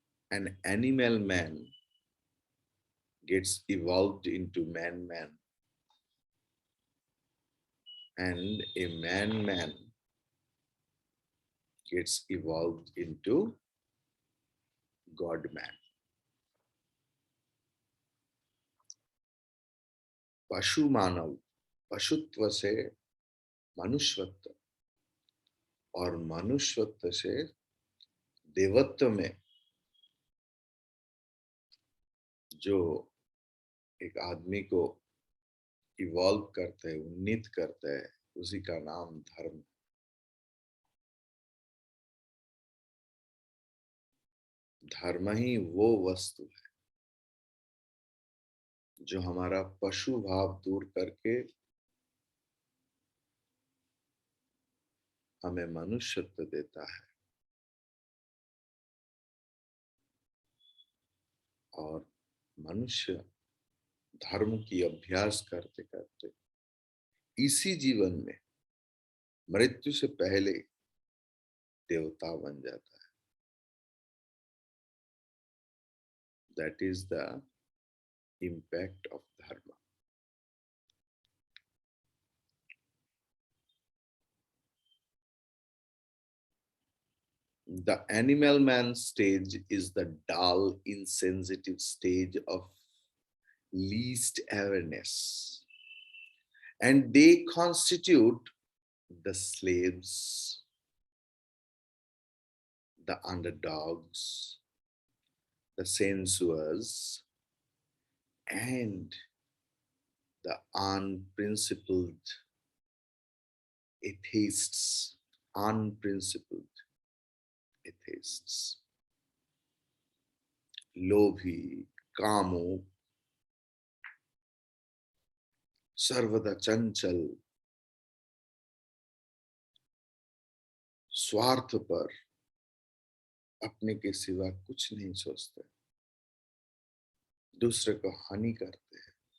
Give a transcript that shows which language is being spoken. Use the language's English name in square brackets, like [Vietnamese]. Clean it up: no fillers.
[English] an animal man gets evolved into man, and a man gets evolved into God man. [Hindi] पशु मानव पशुत्व से मनुष्यत्व और मनुष्यत्व से देवत्व में जो एक आदमी को इवॉल्व करते हैं, उन्नीत करते हैं, उसी का नाम धर्म। धर्म ही वो वस्तु है जो हमारा पशु भाव दूर करके हमें मनुष्यत्व देता है। और मनुष्य धर्म की अभ्यास करते करते इसी जीवन में मृत्यु से पहले देवता बन जाता है। [English] That is the impact of dharma. The animal man stage is the dull, insensitive stage of least awareness, and they constitute the slaves, the underdogs, the sensuous, and the unprincipled atheists. Unprincipled atheists. [Hindi] लोभी, कामुक, सर्वदा चंचल, स्वार्थ पर, अपने के सिवा कुछ नहीं सोचते, दूसरे को हानि करते हैं।